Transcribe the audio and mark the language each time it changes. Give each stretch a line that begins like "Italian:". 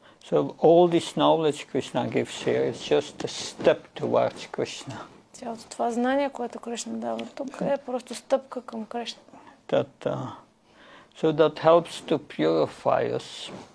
English: So all this knowledge Krishna gives here is just a step towards Krishna.
Bulgarian: Цялото това знание, което Кришна дава тук, е просто стъпка към Кришна.
English: So that helps to purify us.